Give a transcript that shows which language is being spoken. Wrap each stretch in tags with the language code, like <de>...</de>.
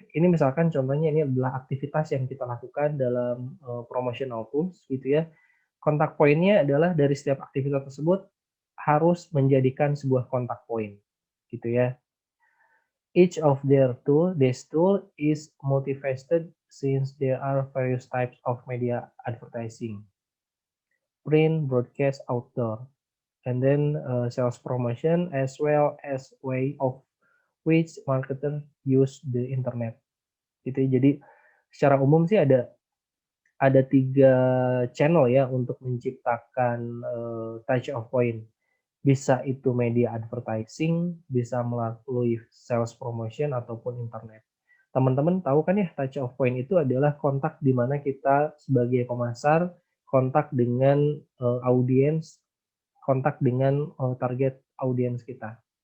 <id>Ini misalkan contohnya ini adalah aktivitas yang kita lakukan dalam promotional tools gitu ya. Kontak poinnya adalah dari setiap aktivitas tersebut harus menjadikan sebuah kontak point gitu ya.</id> <en>Each of this tool is multifaceted since there are various types of media advertising, print, broadcast, outdoor, and then sales promotion as well as way of which marketer use the internet.</en> <id>Gitu ya. Jadi secara umum sih ada 3 channel ya untuk menciptakan touch of point. Bisa itu media advertising, bisa melalui sales promotion ataupun internet. Teman-teman tahu kan ya touch of point itu adalah kontak di mana kita sebagai pemasar kontak dengan audiens, kontak dengan target audiens kita.</id>